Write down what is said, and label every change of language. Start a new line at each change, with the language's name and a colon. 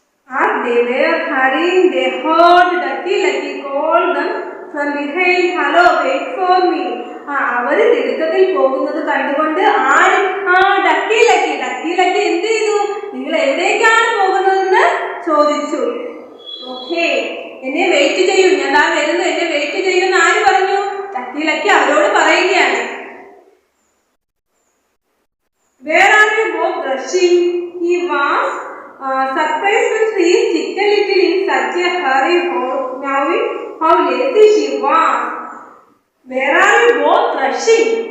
English: As they were hurrying, they heard Ducky Lucky call them from behind. Hello, wait for me.
Malayalam: അവര് തിടുക്കത്തിൽ പോകുന്നത് കണ്ടുകൊണ്ട് ducky lucky എന്ത് ചെയ്തു? നിങ്ങൾ എവിടേക്കാണ് പോകുന്നതെന്ന് ചോദിച്ചു. ഓക്കെ, എന്നെ വെയിറ്റ് ചെയ്യൂ, ഞാൻ വരുന്നു, എന്നെ വെയിറ്റ് ചെയ്യുമെന്ന് ആര് പറഞ്ഞു? ഡക്കി ലക്കി അവരോട് പറയുകയാണ്.
English: Where are you both rushing? He was surprised to see Chicken Little in such a hurry, knowing how lazy she was. Where are you both rushing?